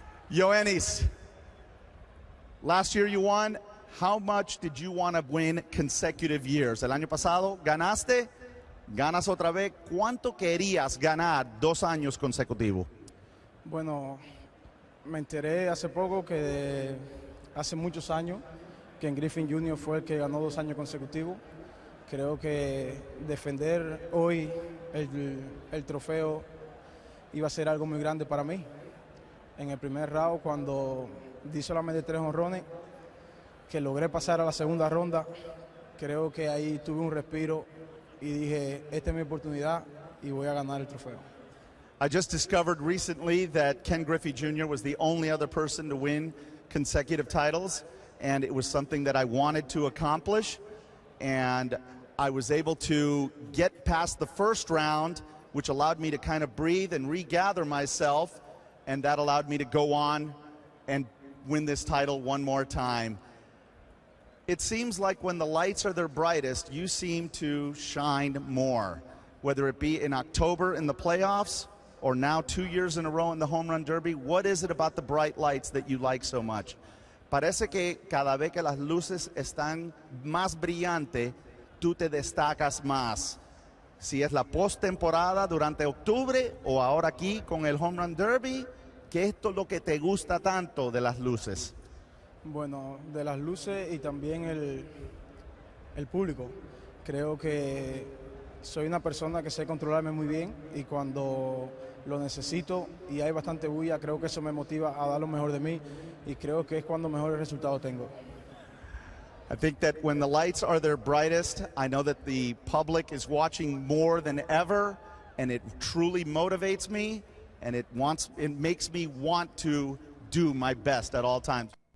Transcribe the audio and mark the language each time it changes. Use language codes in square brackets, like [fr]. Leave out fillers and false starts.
[en] Yoenis, last year you won. How much did you want to win consecutive years? [es] El año pasado ganaste, ganas otra vez. ¿Cuánto querías ganar 2 años consecutivos? Bueno, me enteré hace poco que hace muchos años que en Griffin Jr. fue el que ganó 2 años consecutivos. Creo que defender hoy el trofeo iba a ser algo muy grande para mí. En el primer round, cuando di solamente 3 jonrones, que logré pasar a la segunda ronda, creo que ahí tuve un respiro y dije, esta es mi oportunidad y voy a ganar el trofeo. [en] I just discovered recently that Ken Griffey Jr. was the only other person to win consecutive titles, and it was something that I wanted to accomplish, and I was able to get past the first round, which allowed me to kind of breathe and regather myself, and that allowed me to go on and win this title one more time. It seems like when the lights are their brightest, you seem to shine more, whether it be in October in the playoffs or now 2 years in a row in the Home Run Derby. What is it about the bright lights that you like so much? [es] Parece que cada vez que las luces están más brillantes, tú te destacas más. Si es la postemporada durante octubre o ahora aquí con el Home Run Derby, ¿qué es lo que te gusta tanto de las luces? Bueno, de las luces y también el público. Creo que soy una persona que sé controlarme muy bien y cuando lo necesito y hay bastante bulla, creo que eso me motiva a dar lo mejor de mí y creo que es cuando mejores resultados tengo. [en] I think that when the lights are their brightest, I know that the public is watching more than ever, and it truly motivates me, and it makes me want to do my best at all times.